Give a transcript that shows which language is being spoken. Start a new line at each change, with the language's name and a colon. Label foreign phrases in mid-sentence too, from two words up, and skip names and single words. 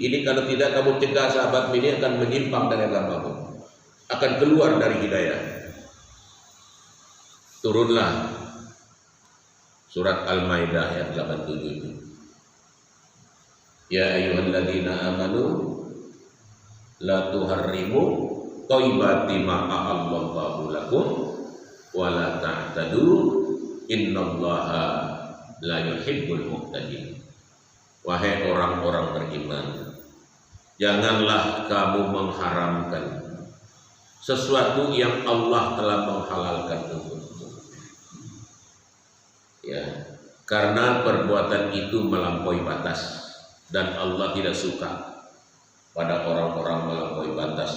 Indonesian: Ini kalau tidak kamu cegah sahabat ini akan menyimpang dari agamamu, akan keluar dari hidayah. Turunlah surat Al-Maidah ayat 87 itu.
Arabic: يا أيها الذين آمنوا لا تحرموا طيبات ما أحل الله لكم ولا تعتدوا إن الله لا يحب المعتدين.
Indonesian: Wahai orang-orang beriman, janganlah kamu mengharamkan sesuatu yang Allah telah menghalalkan untukmu. Ya, karena perbuatan itu melampaui batas dan Allah tidak suka pada orang-orang melampaui batas.